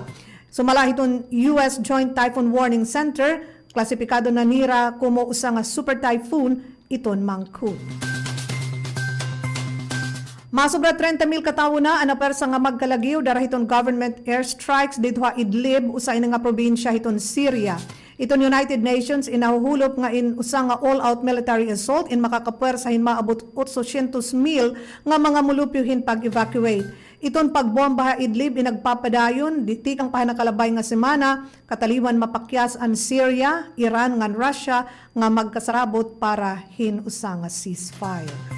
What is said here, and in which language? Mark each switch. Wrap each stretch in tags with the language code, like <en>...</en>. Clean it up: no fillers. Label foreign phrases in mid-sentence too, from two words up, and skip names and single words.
<war>Sumala hiton</war> <en>US Joint Typhoon Warning Center,</en> <war>klasipikado na nira kumo usa nga super typhoon iton mangkut. Masobra 30,000 katawo na ang napersa nga magkalagiw dara hiton</war> <en>government airstrikes</en> <war>dito Idlib usa ina nga probinsya hiton Syria. Iton United Nations inahuhulop nga in usa nga</war> <en>all-out military assault</en> <war>in makakapwersa hin maabot 800,000 nga mga mulupyohin pag-evacuate. Iton pagbomba Idlib inagpapadayon diti kang pahanakalabay nga semana kataliwan mapakyas ang Syria, Iran ngan Russia nga magkasarabot para hin usa nga ceasefire.</war>